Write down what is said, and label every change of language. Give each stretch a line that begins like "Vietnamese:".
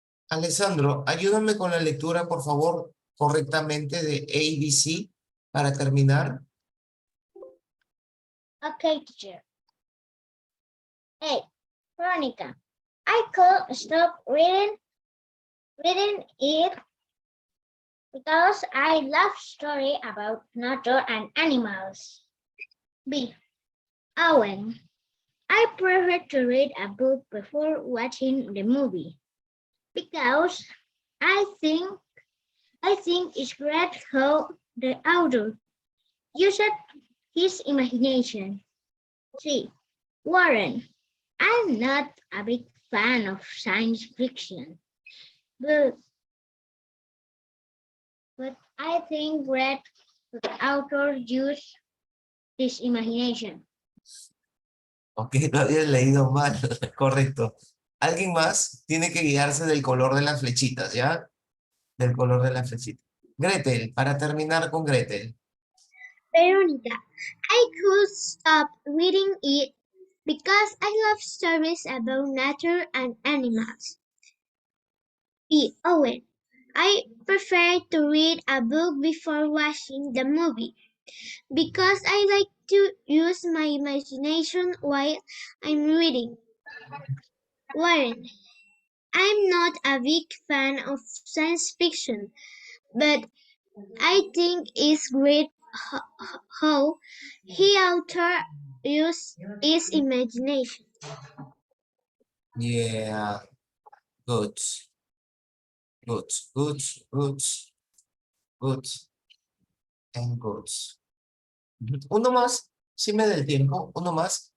Spanish: Alessandro, ayúdame con la lectura, por favor, correctamente de ABC para terminar.
English: Okay, teacher. Hey, Veronica, I could stop reading it because I love story about nature and animals. B. Owen, I prefer to read a book before watching the movie because I think it's great how the author used his imagination. C. Warren, I'm not a big fan of science fiction, but I think great the author used his imagination.
Spanish: Ok, no habías leído mal, correcto. ¿Alguien más? Tiene que guiarse del color de las flechitas, ¿ya? Del color de las flechitas. Gretel, para terminar con Gretel.
English: Veronica, I could stop reading it because I love stories about nature and animals. B. Owen, I prefer to read a book before watching the movie because I like to use my imagination while I'm reading. Warren, I'm not a big fan of science fiction, but I think it's great how he author used his imagination. Yeah, good, good, good, good, good, and good.
Spanish: Uno más, si me da el tiempo, uno más.